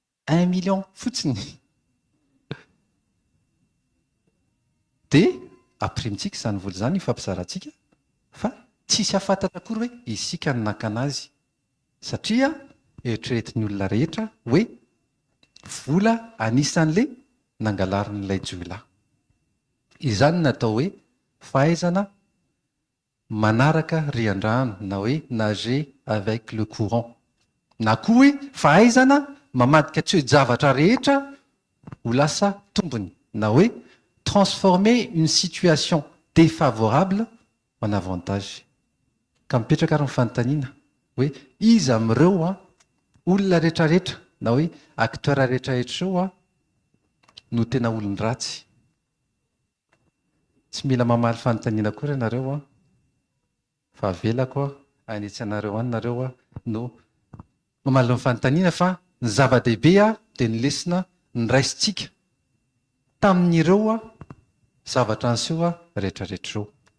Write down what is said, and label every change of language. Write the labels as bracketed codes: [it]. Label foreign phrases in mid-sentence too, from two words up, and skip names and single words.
[mg] 1 million fotsiny dia aprimintsika izany vola izany ifampizarantsika fa tsisy hafantatra akory hoe isika no naka anazy satria eritreretin'ny olona rehetra hoe vola anisan'le nangalarin'ilay jiolahy. Izany natao hoe fahaizana manaraka riandrano na hoe [fr] nager avec le courant, [mg] na koa hoe fahaizana mamadika tsy hoe zavatra rehetra ho lasa tombony, na hoe [fr] transformer une situation défavorable en avantage. [mg] Ka mipetraka ary ny fanontaniana hoe iza amin'ireo olona rehetrarehetra na hoe acteur rehetrarehetra ireo no tena olon-dratsy. Tsy mila mamaly fanontaniana kory ianareo fa avelako anitsy anareo any nareo no mamaly ny fanontaniana fa ny zava-dehibe dia ny lesona nyraisintsika tamin'ireo zavatra anseho rehetrarehetra ireo.